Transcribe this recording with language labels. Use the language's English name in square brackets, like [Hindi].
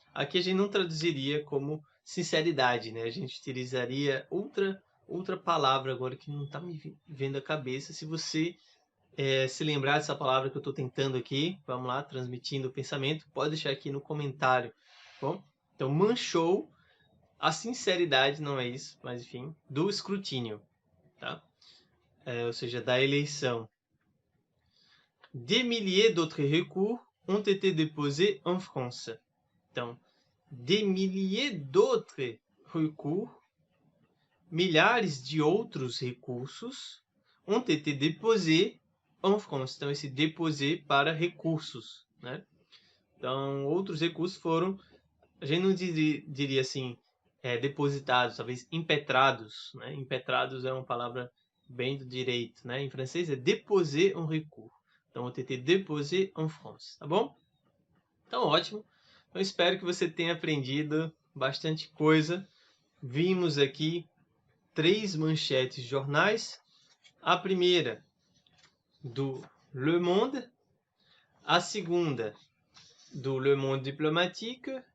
[Portuguese] Aqui a gente não traduziria como sinceridade, né? A gente utilizaria outra palavra agora que não está me vendo a cabeça. Se você se lembrar dessa palavra que eu estou tentando aqui, vamos lá, transmitindo o pensamento, pode deixar aqui no comentário, tá bom? Então, manchou a sinceridade, não é isso, mas enfim, do escrutínio, tá? Ou seja, da eleição. [French] Des milliers d'autres recours ont été déposés en France. Então, des milliers d'autres recours, [Portuguese] milhares de outros recursos, [French] ont été déposés en France. [Portuguese] Então, esse déposé para recursos, né? Então, outros recursos foram, a gente não diria assim, depositados, talvez impetrados, né? Impetrados é uma palavra bem do direito, né? Em francês é [French] déposer un recours. Então, ont été déposés en France, tá bom? [Portuguese] Então, ótimo. Então, espero que você tenha aprendido bastante coisa. Vimos aqui 3 manchetes de jornais. A primeira, do Le Monde. A segunda, do Le Monde Diplomatique.